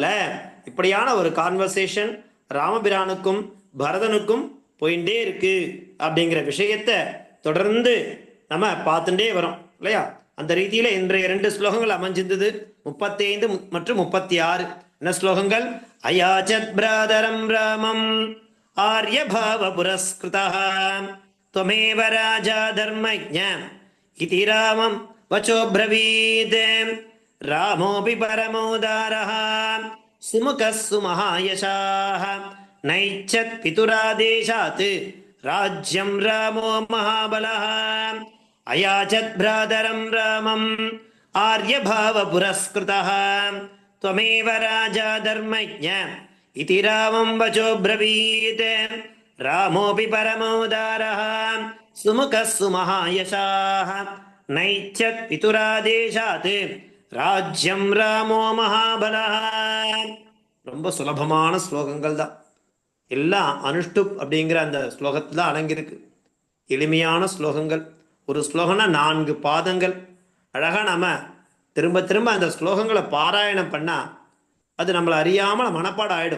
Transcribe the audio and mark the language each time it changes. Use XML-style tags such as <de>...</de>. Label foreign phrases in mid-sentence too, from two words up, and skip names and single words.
<ta>இப்படியான ஒரு கான்வர்சேஷன் ராமபிரானுக்கும் பரதனுக்கும் போயிட்டே இருக்கு அப்படிங்கிற விஷயத்தை தொடர்ந்து நம்ம பார்த்துட்டே வரோம் இல்லையா? அந்த ரீதியில இன்றைய 2 ஸ்லோகங்கள் அமைஞ்சிருந்தது, 35 மற்றும் 36. என்ன ஸ்லோகங்கள்?</ta> <sa>अयाचत् भ्रातरं रामम् आर्यभाव पुरस्कृता त्वमेव राजा धर्मज्ञ इति रामं वचो ब्रवीत् रामोऽपि परमोदारः सुमुखः सुमहायशाः नैच्छत् पितुरादेशात् राज्यं रामो महाबलः अयाचत् भ्रातरं रामम् आर्यभावपुरस्कृतः त्वमेव राजा धर्मज्ञ इति रामं वचो ब्रवीत् रामोऽपि परमोदारः सुमुखः सुमहायशाः नैच्छत् पितुरादेशात् राज्यं रामो महाबलः.</sa> <ta>ரொம்ப சுலபமான ஸ்லோகங்கள் தான். எல்லாம் அனுஷ்டுப் அப்படிங்கிற அந்த ஸ்லோகத்தில் அடங்கியிருக்கு. எளிமையான ஸ்லோகங்கள். ஒரு ஸ்லோகம்னா 4 பாதங்கள். அழகாக நம்ம திரும்ப திரும்ப அந்த ஸ்லோகங்களை பாராயணம் பண்ணால் அது நம்மளை அறியாமல் மனப்பாடம் ஆகிடும்.</ta>